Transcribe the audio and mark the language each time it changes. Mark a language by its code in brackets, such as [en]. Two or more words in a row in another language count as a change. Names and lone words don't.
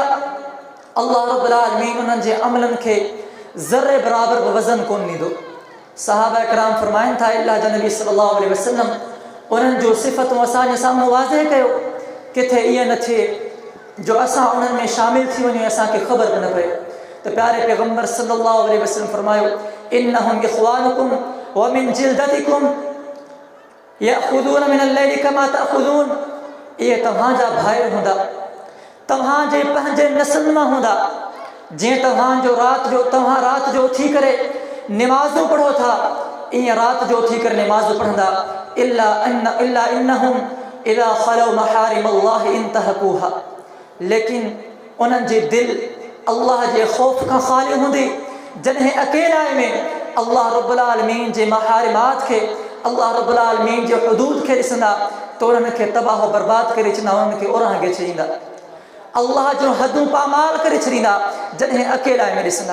[ar] الله رب العالمين [sd] उन्हनि जे अमलनि खे ज़र्रे बराबरि बि वज़न कोन ॾींदो। सहाबा किराम फरमाइनि था, अल्लाह जा नबी [ar] صلى الله عليه وسلم [sd] उन्हनि जो सिफ़तूं असांजे साम्हूं वाज़े कयो, किथे ईअं न थिए जो असां उन्हनि में शामिल थी वञूं, असांखे ख़बर बि न पए। त प्यारे पैगम्बर [ar] صلى الله عليه وسلم [sd] फरमायो, [ar] إنهم إخوانكم ومن جلدتكم يأخذون من الليل كما تأخذون. [sd] इहे तव्हांजा भाइर हूंदा, तव्हांजे पंहिंजे नस्ल मां हूंदा। जीअं तव्हां राति जो उथी करे निमाज़ूं पढ़ो था, ईअं राति जो उथी करे निमाज़ूं पढ़ंदा। [ar] إلا إنهم إذا خلوا محارم الله انتهكوها. [sd] लेकिन उन्हनि जी दिल अल्लाह जे ख़ौफ़ खां ख़ाली हूंदी। जॾहिं अकेलाई में [ar] الله رب العالمين [sd] जे महारिमात खे, [ar] الله رب العالمين [sd] जे हुदूद खे ॾिसंदा त उन्हनि खे तबाह बर्बाद करे छॾींदा, उन्हनि खे उराह खे छॾींदा, अल्लाह जो हदूं पामाल करे छॾींदा जॾहिं अकेलाई में ॾिसंदा।